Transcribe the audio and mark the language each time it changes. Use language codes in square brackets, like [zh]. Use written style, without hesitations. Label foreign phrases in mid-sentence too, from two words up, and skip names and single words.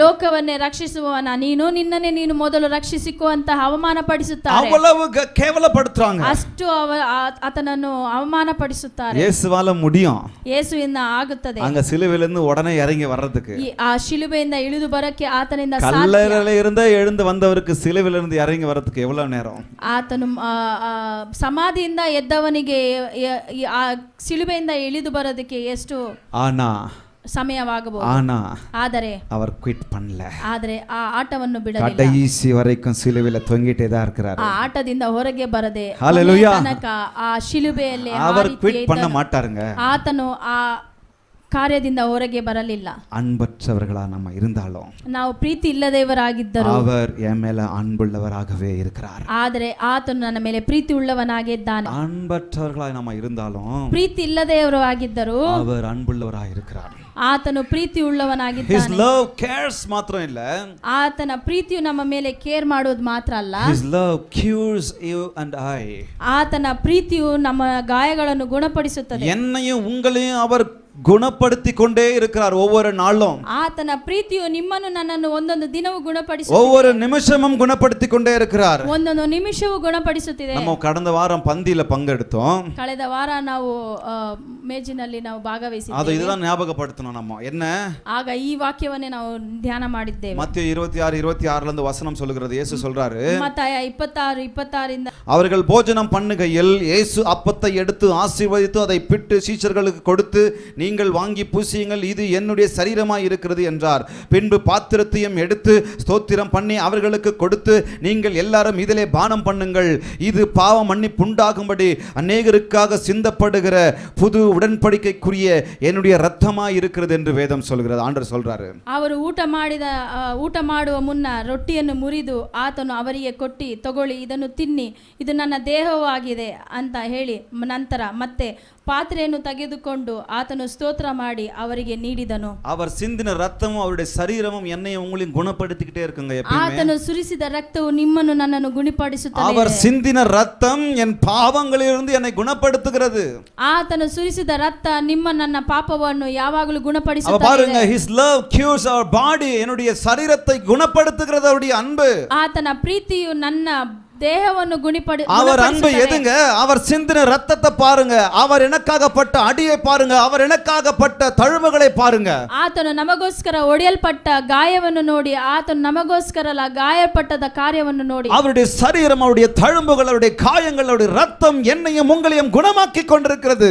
[kn] ಲೋಕವನ್ನೇ ರಕ್ಷಿಸುವವನ ನೀನು, ನಿನ್ನನ್ನೇ ನೀನು ಮೊದಲು ರಕ್ಷಿಸಿಕೋ ಅಂತ ಅವಮಾನ ಪಡಿಸುತ್ತಾರೆ. [ta] அவ்வளவு ಕೇವಲப்படுத்துறாங்க, [kn] ಅಷ್ಟು ಆತನನ್ನು ಅವಮಾನ ಪಡಿಸುತ್ತಾರೆ. [ta] இயேசுவால முடியும், [kn] ಯೇಸುವಿಂದ ಆಗುತ್ತದೆ. [ta] அங்க சிலுவையிலிருந்து உடனே இறங்கி வர்றதுக்கு. [kn] ಆ ಶಿಲುಬೆಯಿಂದ ಇಳಿದು ಬರಕ್ಕೆ ಆತನಿಂದ [ta] கல்லறையில இருந்து எழுந்து வந்தவருக்கு சிலுவையிலிருந்து இறங்கி வர்றதுக்கு எவ்வளவு நேரம்? [kn] ಆತನು ಸಮಾಧಿಯಿಂದ ಎದ್ದವನಿಗೆ ಆ ಶಿಲುಬೆಯಿಂದ ಇಳಿದು ಬರೋದಕ್ಕೆ ಎಷ್ಟು ಸಮಯವಾಗಬಹುದು. ಆದರೆ [ta] அவர் குவிட் பண்ணல. [kn] ಆದರೆ ಆ ಆಟವನ್ನು ಬಿಡಲಿಲ್ಲ. [ta] கடைசி வரைக்கும் சிலுவையில தொங்கிட்டே தான் இருக்கிறார். [kn] ಆ ಆಟದಿಂದ ಹೊರಗೆ ಬರದೆ ஹalleluya ತನಕ ಆ ಶಿಲುಬೆಯಲ್ಲಿ [ta] அவர் குவிட் பண்ண மாட்டாருங்க. [kn] ಆತನು ಆ ಕಾರ್ಯದಿಂದ ಹೊರಗೆ ಬರಲಿಲ್ಲ. [ta] அன்பற்றவர்களா நம்ம இருந்தாலும், [kn] ನಾವು ಪ್ರೀತಿ ಇಲ್ಲದವರಾಗಿದ್ದರೂ [ta] அவர் என் மேல அன்புள்ளவராகவே இருக்கிறார். [kn] ಆದರೆ ಆತನು ನನ್ನ ಮೇಲೆ ಪ್ರೀತಿ ಉಳ್ಳವನಾಗಿದ್ದಾನೆ. [ta] அன்பற்றவர்களாய் நம்ம இருந்தாலும், [kn] ಪ್ರೀತಿ ಇಲ್ಲದವರು ಆಗಿದ್ದರೂ [ta] அவர் அன்புள்ளவராய் இருக்கிறார். [kn] ಆತನು ಪ್ರೀತಿ ಉಳ್ಳವನಾಗಿದ್ದಾನೆ. [en] His love cares [kn] ಮಾತ್ರ ಇಲ್ಲ, ಆತನ ಪ್ರೀತಿಯು ನಮ್ಮ ಮೇಲೆ ಕೇರ್ ಮಾಡುವುದು ಮಾತ್ರ ಅಲ್ಲ, [en] His love cures you and I. [kn] ಆತನ ಪ್ರೀತಿಯು ನಮ್ಮ ಗಾಯಗಳನ್ನು ಗುಣಪಡಿಸುತ್ತದೆ. [ta] என்னையும் உங்களையும் அவர் குணப்படுத்தி கொண்டே இருக்கிறார் ஒவ்வொரு நாளும். [kn] ಆತನ ಪ್ರೀತಿಯು ನಿಮ್ಮನ್ನು ನನ್ನನ್ನು ಒಂದೊಂದು ದಿನವೂ ಗುಣಪಡಿಸುತ್ತದೆ. [ta] ஒவ்வொரு நிமிஷமும் குணப்படுத்தி கொண்டே இருக்கிறார். [kn] ಒಂದೊಂದು ನಿಮಿಷವೂ ಗುಣಪಡಿಸುತ್ತಿದೆ. [ta] நம்ம கடந்த வாரம் பந்தியில பங்கெடுத்தோம். [kn] ಕಳೆದ ವಾರ ನಾವು ಮೇಜಿನಲ್ಲಿ ನಾವು ಭಾಗವಹಿಸಿದ್ದೇವೆ. [ta] ಅದು இதுதான் ஞாபகப்படுத்தணும் நம்ம. என்ன? [kn] ಆಗ ಈ ವಾಕ್ಯವನ್ನೇ ನಾವು ಧ್ಯಾನ ಮಾಡಿದ್ದೇವೆ. [ta] மத்தேயு 26:26 ல இருந்து வசனம் சொல்கிறது. இயேசு சொல்றாரு, [kn] மத்தாய 26:26 ಇಂದ [ta] அவர்கள் போஜனம் பண்ணுகையில் இயேசு அப்பத்தை எடுத்து ஆசீர்வதித்து அதை பிட்டு சீஷர்களுக்கு கொடுத்து, நீங்கள் வாங்கி பூசியுங்கள், இது என்னுடைய சரீரமாய் இருக்கிறது என்றார். பின்பு பாத்திரத்தையும் எடுத்து ஸ்தோத்திரம் பண்ணி அவர்களுக்கு கொடுத்து, நீங்கள் எல்லாரும் இதிலே பானம் பண்ணுங்கள், இது பாவ மன்னிப்பு உண்டாகும்படி அநேகருக்காக சிந்தப்படுகிற புது உடன்படிக்கைக்குரிய என்னுடைய இரத்தமாய் இருக்கிறது என்று வேதம் சொல்கிறது. ஆண்டவர் சொல்றாரு. [kn] ಅವರು ಊಟ ಮಾಡುವ ಮುನ್ನ ರೊಟ್ಟಿಯನ್ನು ಮುರಿದು ಆತನು ಅವರಿಗೆ ಕೊಟ್ಟಿ, ತಗೊಳ್ಳಿ ಇದನ್ನು ತಿನ್ನಿ, ಇದು ನನ್ನ ದೇಹವಾಗಿದೆ ಅಂತ ಹೇಳಿ ನಂತರ ಮತ್ತೆ ಪಾತ್ರೆಯನ್ನು ತೆಗೆದುಕೊಂಡು ಆತನು ಸ್ತೋತ್ರ ಮಾಡಿ ಅವರಿಗೆ ನೀಡಿದನು. [ta] அவர் சிந்தின ரத்தமும் அவருடைய சரீரமும் என்னையும் உங்களையும் குணப்படுத்திக்கிட்டே இருக்குங்க. எப்பவுமே [kn] ಆತನು ಸುರಿಸಿದ ರಕ್ತವು ನಿಮ್ಮನ್ನು ನನ್ನನ್ನು ಗುಣಪಡಿಸುತ್ತದೆ. [ta] அவர் சிந்தின ரத்தம் என் பாவங்களிலிருந்து என்னை குணப்படுத்துகிறது. [kn] ಆತನು ಸುರಿಸಿದ ರಕ್ತ ನನ್ನ ಪಾಪವನ್ನು ಯಾವಾಗಲೂ ಗುಣಪಡಿಸುತ್ತದೆ. [ta] பாருங்க, [en] his love cures our body. [ta] என்னுடைய சரீரத்தை குணப்படுத்துகிறது அவருடைய அன்பு. [kn] ಆತನ ಪ್ರೀತಿಯು ನನ್ನ ದೇಹವನ್ನು [ta] அவர் அன்பு எதுங்க? அவர் சிந்தின ரத்தத்தை பாருங்க, அவர் எனக்காகப்பட்ட அடியை பாருங்க, அவர் எனக்காகப்பட்ட தழும்புகளை பாருங்க. [kn] ಆತನು ನಮಗೋಸ್ಕರ ಒಡೆಯಲ್ಪಟ್ಟ ಗಾಯವನ್ನು ನೋಡಿ, ಆತನು ನಮಗೋಸ್ಕರ ಗಾಯಪಟ್ಟದ ಕಾರ್ಯವನ್ನು ನೋಡಿ, [ta] அவருடைய சரீரம், அவருடைய தழும்புகள், அவருடைய காயங்கள், அவருடைய ரத்தம் என்னையும் உங்களையும் குணமாக்கி கொண்டிருக்கிறது.